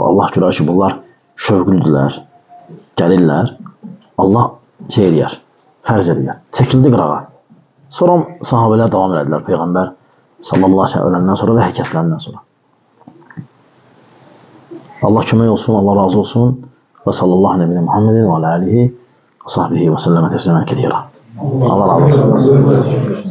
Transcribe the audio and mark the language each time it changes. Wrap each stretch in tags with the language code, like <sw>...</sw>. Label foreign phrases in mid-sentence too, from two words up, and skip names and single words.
<az>Allah görər ki, bunlar şövqlüdülər, gəlirlər. Allah şey eləyər, fərz eləyər. Çəkildi qırağa. Sonra sahabələr davam elədilər. Peyğəmbər</az> <ar>صلى الله عليه وسلم</ar> <az>öləndən sonra və həkəsiləndən sonra. Allah kömək olsun, Allah razı olsun.</az> <ar>وصلى الله نبينا محمد وعلى آله وصحبه وسلم تسليما كثيرا.</ar> <az>Allah razı olsun.</az>